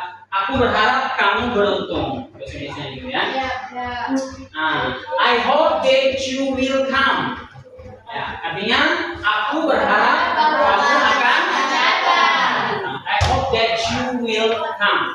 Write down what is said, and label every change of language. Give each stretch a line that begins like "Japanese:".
Indonesian: Aku berharap kamu beruntung. Bahasa Indonesia gitu ya.
English: Nah, I hope that you will come.
Indonesian: Ya, artinya aku berharap kamu akan datang.
English: I hope that you will come.